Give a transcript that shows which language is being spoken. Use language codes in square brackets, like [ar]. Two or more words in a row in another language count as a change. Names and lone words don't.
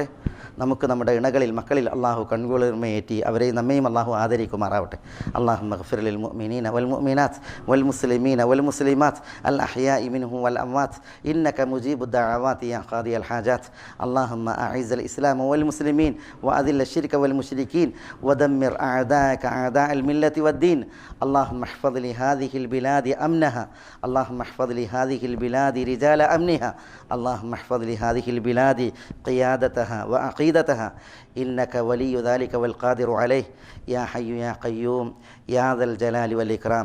[ml] നമുക്ക് നമ്മുടെ ഇണകളിൽ മക്കളിൽ അള്ളാഹു കൺകുളിർമയേറ്റി അവരെയും നമ്മയും അള്ളാഹു ആദരിക്കുമാറാവട്ടെ. [ar] اللهم اغفر للمؤمنين والمؤمنات والمسلمين والمسلمات الأحياء منهم والأموات إنك مجيب الدعوات يا قاضي الحاجات. اللهم أعز الإسلام والمسلمين وأذل الشرك والمشركين ودمر أعداءك أعداء الملة والدين. اللهم احفظ لهذه البلاد أمنها. اللهم احفظ لهذه البلاد رجال أمنها. اللهم احفظ لهذه البلاد قيادتها وعقيدتها إنك ولي ذلك والقادر عليه يا حي يا قيوم يا ذا الجلال والإكرام.